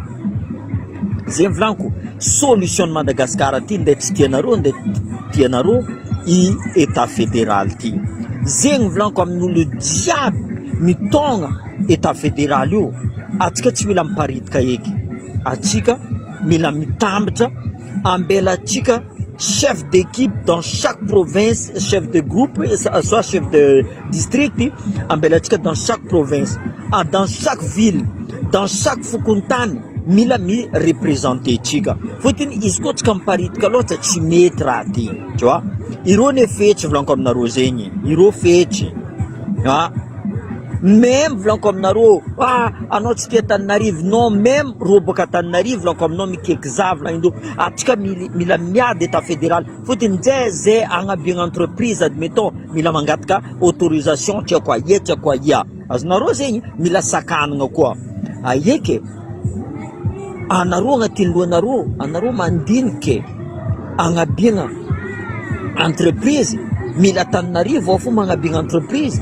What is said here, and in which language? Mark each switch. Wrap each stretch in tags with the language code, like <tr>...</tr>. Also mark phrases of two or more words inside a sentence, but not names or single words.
<mg>Zay volaniko, solution Madagasikara ty ndeha tsy tianareo, ndeha tianareo i</mg> <fr>état fédéral</fr> <mg>ty. Zegny volaniko amin'olo jiaby mitogna</mg> <fr>état fédéral</fr> <mg>io, atsika tsy mila miparitika eky. Atsika mila mitambatra, ambela atsika</mg> <fr>chef d'équipe dans chaque province, chef de groupe, soit chef de district,</fr> <mg>ambela atsika</mg> <fr>dans chaque province, dans chaque ville, dans chaque fokontany,</fr> <mg>mila mi représenter tsika. Fotony izy koa tsika miparitika loatra tsy mety raha ty.</mg> <fr>Tu vois?</fr> <mg>Irô ne fetsy volaniko aminareo zegny, irô fetsy. Même volaniko aminareo, anao tsy tia Antananarivo, non, même rô baka Antananarivo volaniko aminao mikaiky za volagnindreo, atsika mila miady</mg> <fr>état fédéral.</fr> <mg>Fotony zay agnabiagna entreprise, admettons, mila mangataka autorisation tiako aia, tiako aia. Azonareo zegny, mila sakanagna koa. Aieky, anareo agnatin'ny lohanareo, anareo mandiniky agnabiagna entreprise, mila Antananarivo ao fo magnabiagna entreprise.</mg>